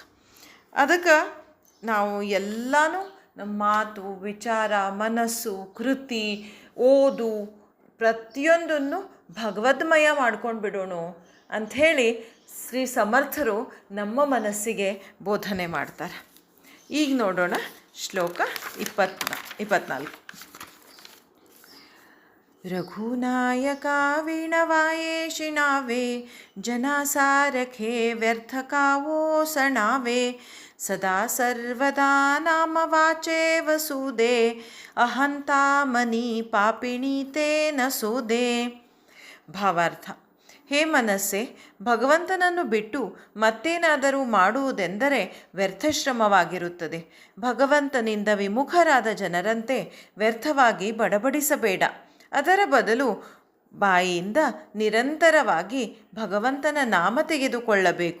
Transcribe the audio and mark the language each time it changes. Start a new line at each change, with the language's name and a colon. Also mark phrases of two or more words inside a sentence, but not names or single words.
Kannada: ಅದಕ್ಕೆ ನಾವು ಎಲ್ಲನೂ ನಮ್ಮ ಮಾತು, ವಿಚಾರ, ಮನಸ್ಸು, ಕೃತಿ, ಓದು ಪ್ರತಿಯೊಂದನ್ನು ಭಗವದ್ಮಯ ಮಾಡ್ಕೊಂಡು ಬಿಡೋಣ ಅಂಥೇಳಿ ಶ್ರೀ ಸಮರ್ಥರು ನಮ್ಮ ಮನಸ್ಸಿಗೆ ಬೋಧನೆ ಮಾಡ್ತಾರೆ. ಈಗ ನೋಡೋಣ ಶ್ಲೋಕ 24.
Marathi: रघुनायका वीणवाये शिणावे, जना सारखे व्यर्थ कावो सणावे. सदा सर्वदा नाम वाचे वसुदे, अहंता मनी पापिणी ते नसुदे.
Kannada: ಭಾವಾರ್ಥ: ಹೇ ಮನಸ್ಸೇ, ಭಗವಂತನನ್ನು ಬಿಟ್ಟು ಮತ್ತೇನಾದರೂ ಮಾಡುವುದೆಂದರೆ ವ್ಯರ್ಥಶ್ರಮವಾಗಿರುತ್ತದೆ. ಭಗವಂತನಿಂದ ವಿಮುಖರಾದ ಜನರಂತೆ ವ್ಯರ್ಥವಾಗಿ ಬಡಬಡಿಸಬೇಡ. ಅದರ ಬದಲು ಬಾಯಿಯಿಂದ ನಿರಂತರವಾಗಿ ಭಗವಂತನ ನಾಮ ತೆಗೆದುಕೊಳ್ಳಬೇಕು.